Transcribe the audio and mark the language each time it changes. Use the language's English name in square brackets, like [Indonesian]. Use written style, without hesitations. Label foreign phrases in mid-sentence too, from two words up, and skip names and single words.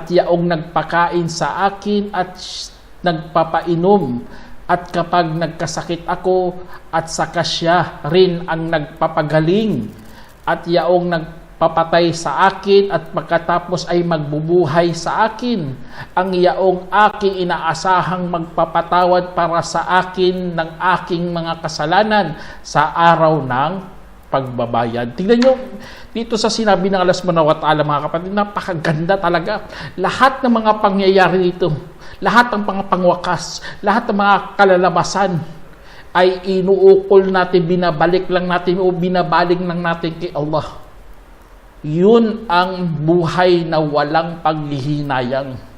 [Filipino] yaong nagpakain sa akin at nagpapainom, at kapag nagkasakit ako at saka siya rin ang nagpapagaling, at yaong nagpapatay sa akin at pagkatapos ay magbubuhay sa akin, ang yaong aking inaasahang magpapatawad para sa akin ng aking mga kasalanan sa araw ng pagbabayad. Tingnan nyo, dito sa sinabi ng Allah [Arabic] سبحانه وتعالى, [Filipino] mga kapatid, napakaganda talaga. Lahat ng mga pangyayari dito, lahat ng mga pangwakas, lahat ng mga kalalabasan ay inuukol natin, binabalik lang natin o binabaling lang natin kay Allah. Yun ang buhay na walang paghihinayang.